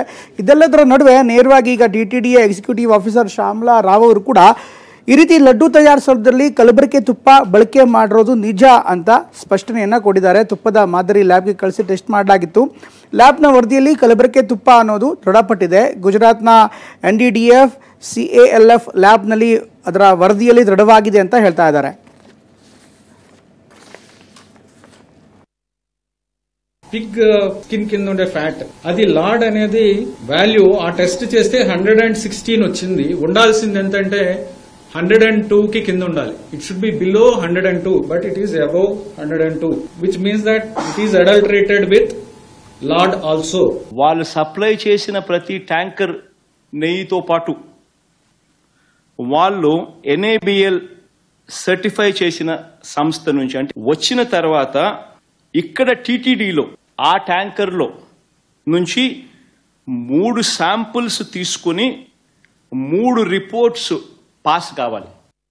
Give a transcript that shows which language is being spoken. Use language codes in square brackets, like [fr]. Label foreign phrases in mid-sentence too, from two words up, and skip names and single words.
[kn] ಇದೆಲ್ಲದರ ನಡುವೆ ನೇರವಾಗಿ ಈಗ DTDA ಎಕ್ಸಿಕ್ಯೂಟಿವ್ ಆಫೀಸರ್ ಶ್ಯಾಮಲಾ ರಾವ್ ಅವರು ಕೂಡ ಈ ರೀತಿ ಲಡ್ಡು ತಯಾರಿಸೋದ್ರಲ್ಲಿ ಕಲಬೆರಕೆ ತುಪ್ಪ ಬಳಕೆ ಮಾಡಿರೋದು ನಿಜ ಅಂತ ಸ್ಪಷ್ಟನೆಯನ್ನು ಕೊಟ್ಟಿದ್ದಾರೆ. ತುಪ್ಪದ ಮಾದರಿ ಲ್ಯಾಬ್ಗೆ ಕಳಿಸಿ ಟೆಸ್ಟ್ ಮಾಡಲಾಗಿತ್ತು. ಲ್ಯಾಬ್ನ ವರದಿಯಲ್ಲಿ ಕಲಬೆರಕೆ ತುಪ್ಪ ಅನ್ನೋದು ದೃಢಪಟ್ಟಿದೆ. ಗುಜರಾತ್ನ NDDF CALF ಲ್ಯಾಬ್ನಲ್ಲಿ ಅದರ ವರದಿಯಲ್ಲಿ ದೃಢವಾಗಿದೆ ಅಂತ ಹೇಳ್ತಾ ಇದ್ದಾರೆ. [en] pig skin [te] కింద ఉండే ఫ్యాట్ అది లార్డ్ అనేది వాల్యూ ఆ టెస్ట్ చేస్తే 116 వచ్చింది. ఉండాల్సింది ఎంతంటే 102 కి కింద ఉండాలి. [en] It should be below 102, but it is above 102, which means that it is adulterated with lard also. [te] వాళ్ళు సప్లై చేసిన ప్రతి ట్యాంకర్ నెయ్యితో పాటు వాళ్ళు NABL సర్టిఫై చేసిన సంస్థ నుంచి అంటే వచ్చిన తర్వాత ఇక్కడ TTDలో ఆ ట్యాంకర్లో నుంచి 3 శాంపుల్స్ తీసుకుని 3 రిపోర్ట్స్ పాస్ కావాలి.